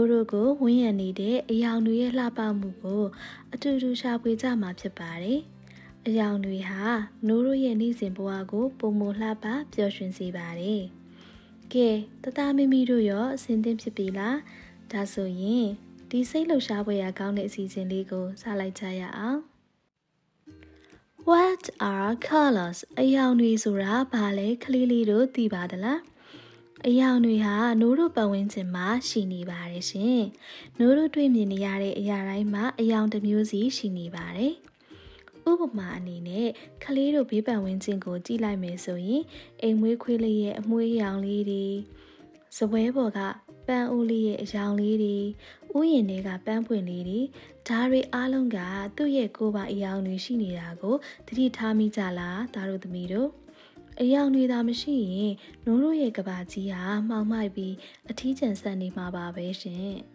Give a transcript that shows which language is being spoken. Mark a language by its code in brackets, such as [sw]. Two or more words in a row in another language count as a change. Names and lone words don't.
[my] တို့ကိုဝန်းရံနေတဲ့အယောင်တွေရဲ့လှပမှုကိုအတူတူရှာဖွေကြမှာဖြစ်ပါတယ်။အယောင်တွေဟာနိုးတို့ရဲ့နေ့စဉ်ဘဝကိုပုံမလှပပျော်ရွှင်စေပါတယ်။ကဲတသားမီမီတို့ရောအဆင်သင့်ဖြစ်ပြီလား။ ဒါဆိုရင်ဒီစိတ်လှုပ်ရှားဖွယ်ရာကောင်းတဲ့အစီအစဉ်လေးကိုစလိုက်ကြရအောင်။ [en] What are colors [my] အယောင်တွေဆိုတာဘာလဲကလေးလေးတို့သိပါသလား။အယောင်တွေ ဟာနိုးတို့ပတ်ဝန်းကျင်မှာရှိနေပါတယ်ရှင်။နိုးတို့တွေ့မြင်နေရတဲ့အရာတိုင်းမှာအယောင်တစ်မျိုးစီရှိနေပါတယ်။ဥပ မာအနေနဲ့ကလေးတို့ဘေးပတ်ဝန်းကျင်ကိုကြည့်လိုက်မယ်ဆိုရင်အိမ်မွေးခွေးလေးရဲ့အမွှေးရောင်လေးတွေစပွဲပေါ်ကပန်းအိုးလေးရဲ့အယောင်လေးတွေဥယျာဉ်တွေကပန်းပွင့်လေးတွေဒါတွေအားလုံးကသူ့ရဲ့ကိုယ်ပိုင်အယောင်တွေရှိနေတာကိုသတိထားမိကြလားသားတို့သမီးတို့အယောင်တွေသာမရှိရင်နိုးတို့ရဲ့ကဘာကြီးဟာမှောင်မိုက်ပြီးအထီးကျန်ဆန်နေမှာပါပဲရှင်